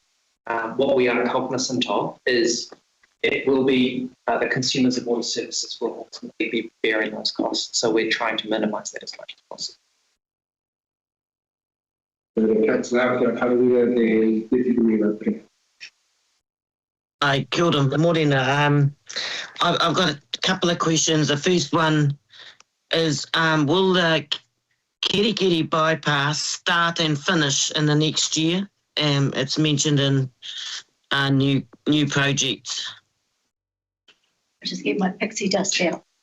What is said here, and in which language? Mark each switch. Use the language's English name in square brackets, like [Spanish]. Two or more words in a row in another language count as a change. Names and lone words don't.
[English] What we are cognizant of is it will be the consumers of water services will ultimately be bearing those costs. So we're trying to minimise that as much as possible. Councillor, how do we the deputy mayor? [Māori] Kia ora, morena. [English] I've got a couple of questions. The first one is, will the Kirikiri bypass start and finish in the next year? It's mentioned in new projects. Just get my pixie dust out.